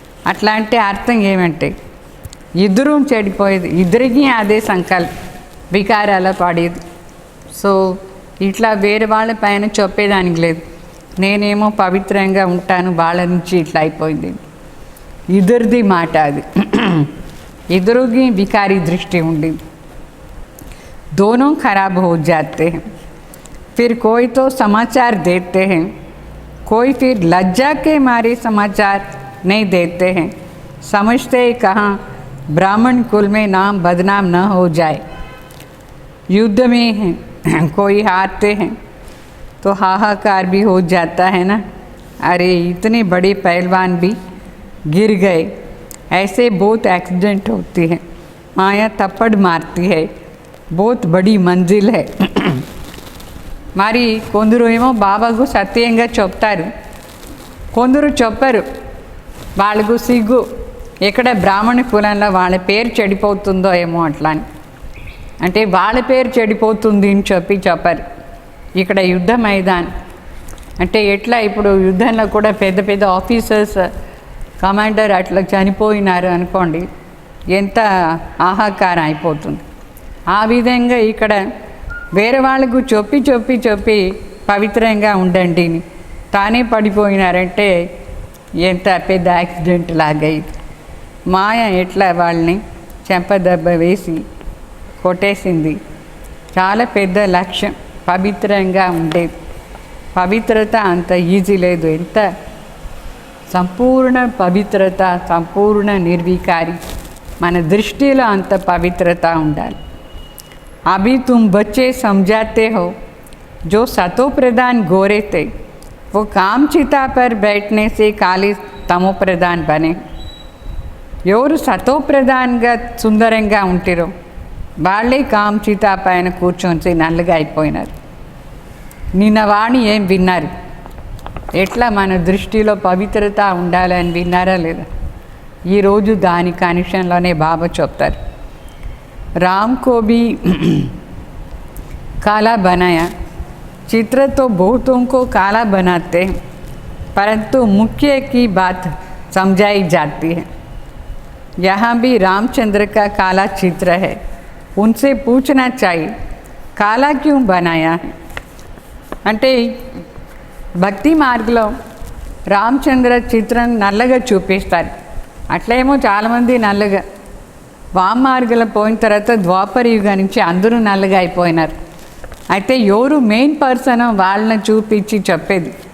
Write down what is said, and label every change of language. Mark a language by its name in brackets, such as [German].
[Telugu] అట్లా అంటే అర్థం ఏమంటే ఇద్దరూ చెడిపోయేది, ఇద్దరికి అదే సంకల్పం, వికారాల పడేది. సో ఇట్లా వేరే వాళ్ళ పైన చెప్పేదానికి లేదు, నేనేమో పవిత్రంగా ఉంటాను, వాళ్ళ నుంచి ఇట్లా అయిపోయింది. ఇద్దరిది మాట అది, ఇద్దరికి వికారీ దృష్టి ఉండింది. [Hindi] दोनों खराब हो जाते हैं. फिर कोई तो समाचार देते हैं, कोई फिर लज्जा के मारे समाचार नहीं देते हैं. समझते हैं कहाँ ब्राह्मण कुल में नाम बदनाम न हो जाए. युद्ध में हैं कोई हारते हैं तो हाहाकार भी हो जाता है ना, अरे इतने बड़े पहलवान भी गिर गए. ऐसे बहुत एक्सीडेंट होती है. माया थप्पड़ मारती है, बहुत बड़ी मंजिल है. [Telugu] మరి కొందరు ఏమో బాబాకు సత్యంగా చెప్తారు, కొందరు చెప్పరు. వాళ్ళకు సిగ్గు, ఎక్కడ బ్రాహ్మణ కులంలో వాళ్ళ పేరు చెడిపోతుందో ఏమో అట్లా అని, అంటే వాళ్ళ పేరు చెడిపోతుంది అని చెప్పరు. ఇక్కడ యుద్ధ మైదానం అంటే ఎట్లా, ఇప్పుడు యుద్ధంలో కూడా పెద్ద పెద్ద ఆఫీసర్స్, కమాండర్ అట్లా చనిపోయినారు అనుకోండి, ఎంత ఆహాకారం అయిపోతుంది. ఆ విధంగా ఇక్కడ వేరే వాళ్ళకు చెప్పి పవిత్రంగా ఉండండి తానే పడిపోయినారంటే ఎంత పెద్ద యాక్సిడెంట్ లాగా ఇది. మాయ ఎట్లా వాళ్ళని చెంపదెబ్బ వేసి కొట్టేసింది. చాలా పెద్ద లక్ష్యం పవిత్రంగా ఉండేది. పవిత్రత అంత ఈజీ లేదు. ఎంత సంపూర్ణ పవిత్రత, సంపూర్ణ నిర్వికారి, మన దృష్టిలో అంత పవిత్రత ఉండాలి. [Hindi] अभी तुम बच्चे समझाते हो जो सतो प्रधान गोरे थे वो काम चिता पर बैठने से काली तमो प्रधान बने. [Telugu] ఎవరు సతో ప్రధాన్గా సుందరంగా ఉంటారో వాళ్ళే కామ్ చితా పైన కూర్చొని నల్లగా అయిపోయినారు. నిన్న వాణి ఏం విన్నారు? ఎట్లా మన దృష్టిలో పవిత్రత ఉండాలని విన్నారా లేదా? ఈరోజు దాని కనెక్షన్లోనే బాబా చెప్తారు. [Hindi] राम को भी काला बनाया. चित्र तो बहुतों को काला बनाते हैं परंतु मुख्य की बात समझाई जाती है. यहाँ भी रामचंद्र का काला चित्र है. उनसे पूछना चाहिए काला क्यों बनाया है. [Telugu] అంటే భక్తి మార్గంలో రామచంద్ర చిత్రం నల్లగా చూపిస్తారు. అట్లేమో చాలామంది నల్లగా, వామార్గంలో పోయిన తర్వాత ద్వాపర యుగం నుంచి అందరూ నల్లగా అయిపోయినారు. అయితే ఎవరు మెయిన్ పర్సన్ వాళ్ళని చూపించి చెప్పేది.